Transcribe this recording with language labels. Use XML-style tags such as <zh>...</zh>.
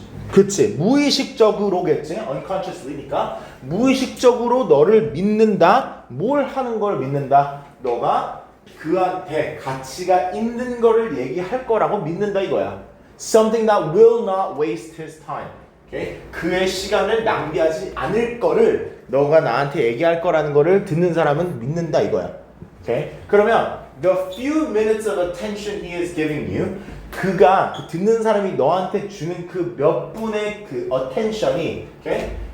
<ko>그치, 무의식적으로겠지. unconsciously니까 무의식적으로 너를 믿는다. 뭘 하는 걸 믿는다? 너가 그한테 가치가 있는 거를 얘기할 거라고 믿는다 이거야.</ko> <en>Something that will not waste his time. Okay?</en> <ko>그의 시간을 낭비하지 않을 거를 너가 나한테 얘기할 거라는 거를 듣는 사람은 믿는다 이거야. Okay? 그러면</ko> <en>the few minutes of attention he is giving you,</en> <ko>그가 듣는 사람이 너한테 주는 그 몇 분의 그 attention이, okay?</ko>